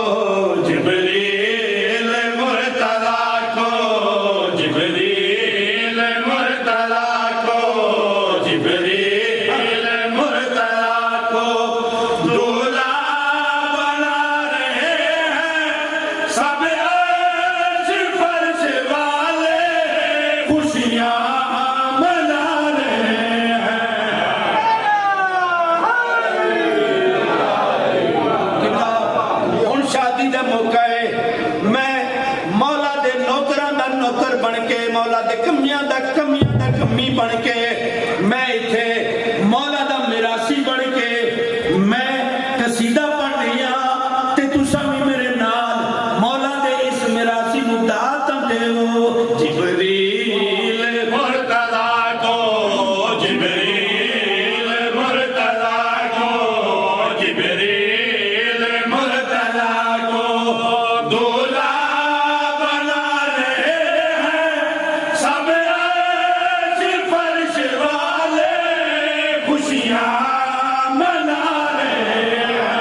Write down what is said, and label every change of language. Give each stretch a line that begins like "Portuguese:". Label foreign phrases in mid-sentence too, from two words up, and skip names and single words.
Urdu: جبریل مرتضی کو جبریل مرتضی کو جبریل مرتضی کو دولہا بنا رہے ہیں سب عرش فرش والے خوشیاں منا رہے ہیں
Punjabi: ہن شادی دا موقع ہے میں مولا دے نوکراں دا نوکر بن کے مولا دے کمیاں دا کمی بن کے میں ایتھے مولا دا میراثی بن کے میں قصیدہ پڑھ رہی ہاں تے تساں وی میرے نال مولا دے اس میراثی نو دعوت دیو
Urdu: جبریل مرتضی کو جبریل مرتضی کو جبریل مرتضی کو دولہا بنا رہے ہیں سب عرش فرش والے خوشیاں منا رہے ہیں